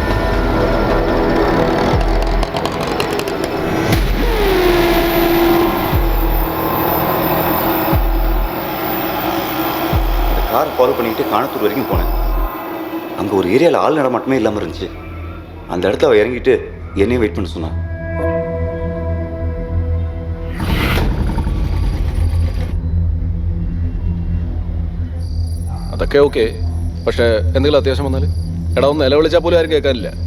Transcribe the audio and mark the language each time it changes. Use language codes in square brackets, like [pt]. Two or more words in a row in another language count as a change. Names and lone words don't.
[ta] அந்த காரை ஃபாலோ பண்ணிக்கிட்டு காணத்தூர் வரைக்கும் போனேன். அங்கே ஒரு ஏரியாவில் ஆள் நடமாட்டமே இல்லாமல் இருந்துச்சு. அந்த இடத்துல அவள் இறங்கிட்டு என்னையும் வெயிட் பண்ண சொன்னான். [ml] അതൊക്കെ ഓക്കെ. പക്ഷേ എന്തെങ്കിലും അത്യാവശ്യം വന്നാൽ എടാ ഒന്ന് നിലവിളിച്ചാൽ പോലും ആരും കേൾക്കാനില്ല.